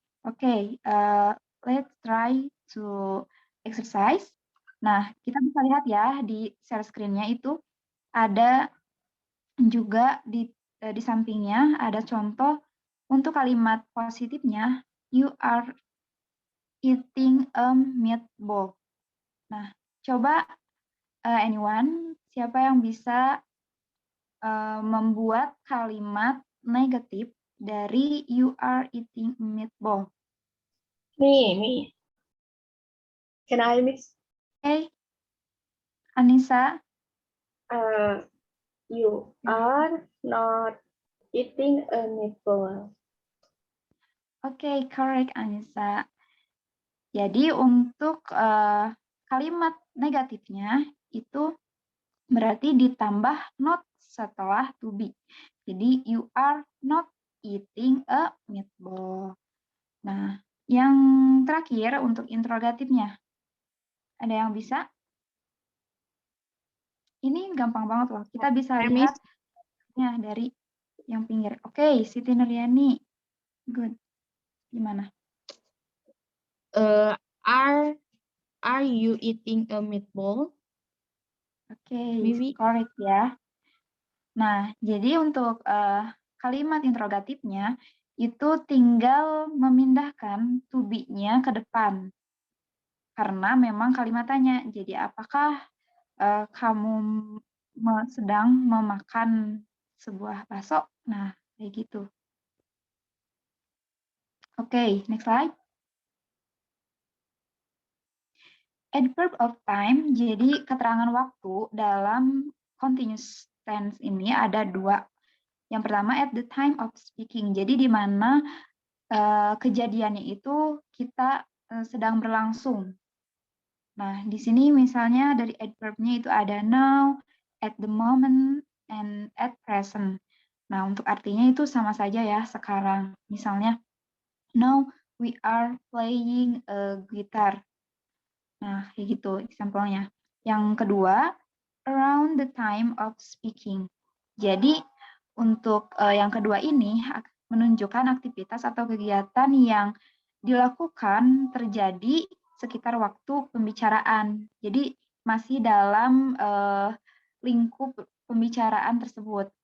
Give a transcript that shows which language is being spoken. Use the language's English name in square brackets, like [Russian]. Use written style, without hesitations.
[English] Oke, let's try to exercise. [Indonesian] Nah, kita bisa lihat ya di share screen-nya itu ada juga di sampingnya ada contoh untuk kalimat positifnya, [English] you are eating a meatball. [Indonesian] Nah, coba [English] anyone, [Indonesian] siapa yang bisa membuat kalimat negatif dari [English] you are eating a meatball? Me. Can I, Miss? Okay. Anissa? You are not eating a meatball. Oke, correct Anissa. [Indonesian] Jadi untuk kalimat negatifnya itu berarti ditambah not setelah to be. Jadi [English] you are not eating a meatball. [Indonesian] Nah, yang terakhir untuk interrogatifnya. Ada yang bisa? Ini gampang banget loh. Kita bisa lihat dari yang pinggir. Oke, Siti Nuryani. [English] Good. [Indonesian] Gimana? [English] Are you eating a meatball? [Indonesian] Oke, [English] Maybe. correct ya. [Indonesian] Nah, jadi untuk kalimat interrogatifnya itu tinggal memindahkan to be-nya ke depan. Karena memang kalimat tanya, jadi apakah kamu sedang memakan sebuah bakso? Nah, kayak gitu. [English] Oke, next slide. [Indonesian] Adverb of time, jadi keterangan waktu dalam continuous tense ini ada dua. Yang pertama, [English] at the time of speaking. [Indonesian] Jadi di mana kejadiannya itu kita sedang berlangsung. Nah, di sini misalnya dari adverb-nya itu ada now, at the moment, and at present. Nah, untuk artinya itu sama saja ya sekarang. Misalnya, [English] now we are playing a guitar. [Indonesian] Nah, kayak gitu example-nya. Yang kedua, [English] around the time of speaking. [Indonesian] Jadi, untuk yang kedua ini menunjukkan aktivitas atau kegiatan yang dilakukan terjadi sekitar waktu pembicaraan. Jadi masih dalam lingkup pembicaraan tersebut.